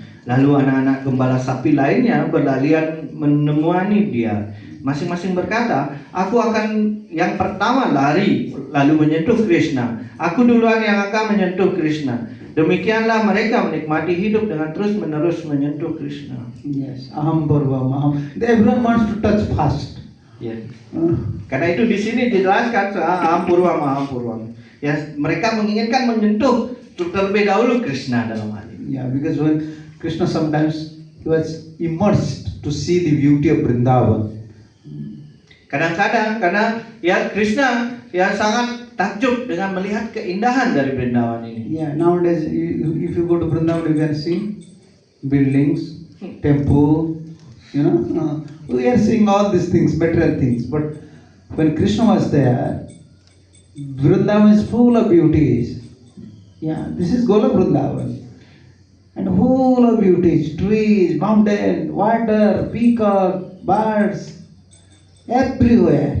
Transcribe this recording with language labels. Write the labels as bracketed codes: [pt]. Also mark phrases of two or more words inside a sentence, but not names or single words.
[id] Lalu anak-anak gembala sapi lainnya berlarian menemui dia. Masing-masing berkata, aku akan yang pertama lari lalu menyentuh Krishna. Aku duluan yang akan menyentuh Krishna. Demikianlah mereka menikmati hidup dengan terus-menerus menyentuh Krishna. [sa] Yes, aham purvam aham. [en] Everyone wants to touch first. [id] Ya. Karena itu di sini dijelaskan [sa] aham purvam. [id] Ya, mereka menginginkan menyentuh terlebih dahulu Krishna dalam hal ini. [en] Yeah, because when Krishna sometimes he was immersed to see the beauty of Vrindavan. [id] Kadang-kadang karena ya Krishna ya sangat takjub dengan melihat keindahan dari Vrindavan ini. [en] Yeah, nowadays if you go to Vrindavan you can see buildings, temple, we are seeing all these things, material things. But when Krishna was there, Vrindavan is full of beauties. Yeah, this is Golok Vrindavan. And full of beauties, trees, mountain, water, peacock, birds, everywhere.